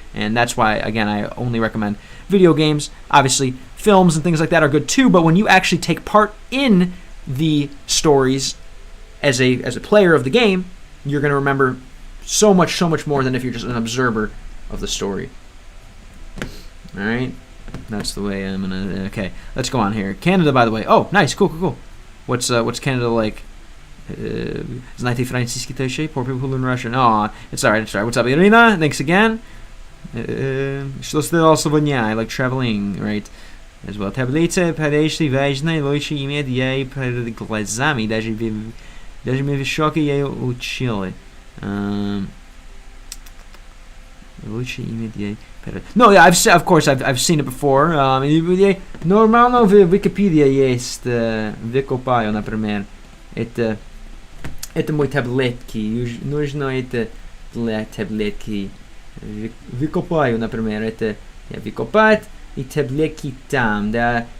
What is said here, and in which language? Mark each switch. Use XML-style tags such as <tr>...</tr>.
<en>And that's why, again, I only recommend video games. Obviously, films and things like that are good too, but when you actually take part in the stories as a player of the game, you're going to remember so much more than if you're just an observer of the story. All right, that's the way I'm gonna. Okay, let's go on here. Canada, by the way. Oh, nice, cool. What's Canada like?</en> <ru>Знаете французский тоже?</ru> <en>Poor people who learn Russian. Oh, it's alright. What's up, Irina? Thanks again.</en> <ru>Что сделал сегодня?</ru> <en>I like traveling, right? As well.</en> <ru>Таблица подошли важно, лучше иметь ей перед глазами, даже мы в шоке ее учили. Лучше иметь ей перед.</ru> <en>No, yeah, of course I've seen it before.</en> <ru>Нормально в Википедии есть выкопаю, например. Это мой таблетки. Нужно это для таблетки. Выкопаю, например. Это я выкопать и таблетки там, да.</ru>